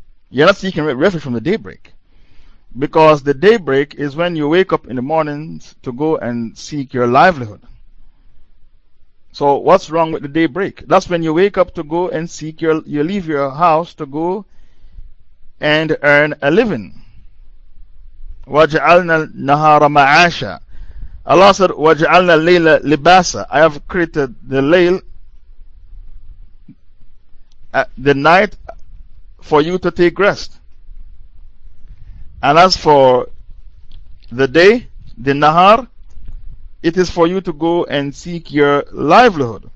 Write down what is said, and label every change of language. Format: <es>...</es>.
<en>You're not seeking refuge from the daybreak, because the daybreak is when you wake up in the mornings to go and seek your livelihood. So what's wrong with the daybreak? That's when you wake up to go and seek your, you leave your house to go and earn a living.</en> <ar>وَجَعَلْنَا النَّهَارَ مَعَاشًا.</ar> <en>Allah said,</en> <ar>وَجَعَلْنَا اللَّيْلَ لِبَاسًا.</ar> <en>I have created the layl, the night, for you to take rest. And as for the day, the nahar, it is for you to go and seek your livelihood.</en>